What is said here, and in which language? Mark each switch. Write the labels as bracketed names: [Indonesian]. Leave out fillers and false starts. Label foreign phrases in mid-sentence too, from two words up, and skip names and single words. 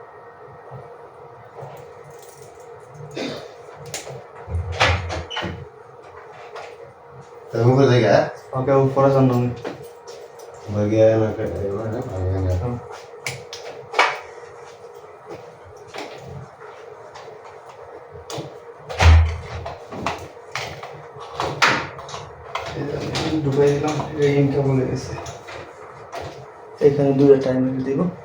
[Indonesian] Kamu kerja? oke, ukuran sana. Bagian apa? Bagian apa? [Bangla] ঢুকাই দিলাম। রিংটা বলে গেছে। এখানে দুটো টাইমার দিব।